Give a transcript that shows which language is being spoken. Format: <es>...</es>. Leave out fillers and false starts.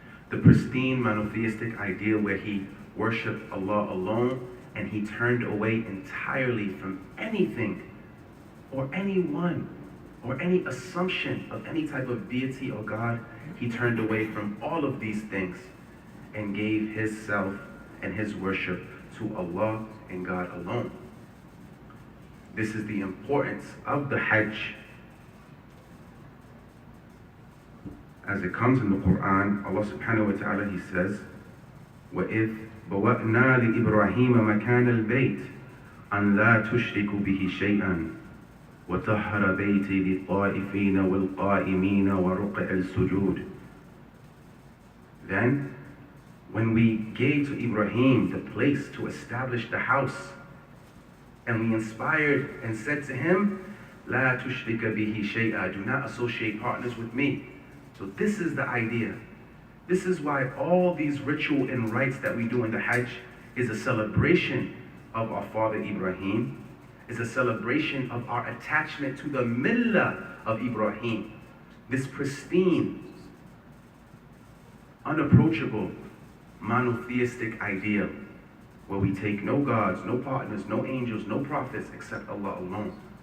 <en>The pristine monotheistic ideal where he worshiped Allah alone and he turned away entirely from anything or anyone or any assumption of any type of deity or God. He turned away from all of these things and gave his self and his worship to Allah and God alone. This is the importance of the Hajj. As it comes in the Quran, Allah subhanahu wa ta'ala, he says,</en> <ar>وَإِذْ بَوَأْنَا لِإِبْرَاهِيمَ مَكَانَ الْبَيْتِ أَنْ لَا تُشْرِكُ بِهِ شَيْئًا وَطَهَّرَ بَيْتِي لِلطَّائِفِينَ وَالْقَائِمِينَ وَرُقَّعِ السُّجُودِ.</ar> <en>Then, when we gave to Ibrahim the place to establish the house, and we inspired and said to him,</en> <ar>لَا تُشْرِكَ بِهِ شَيْئًا,</ar> <en>do not associate partners with me. So this is the idea. This is why all these ritual and rites that we do in the Hajj is a celebration of our father Ibrahim, is a celebration of our attachment to the millah of Ibrahim, this pristine, unapproachable, monotheistic ideal where we take no gods, no partners, no angels, no prophets except Allah alone.</en>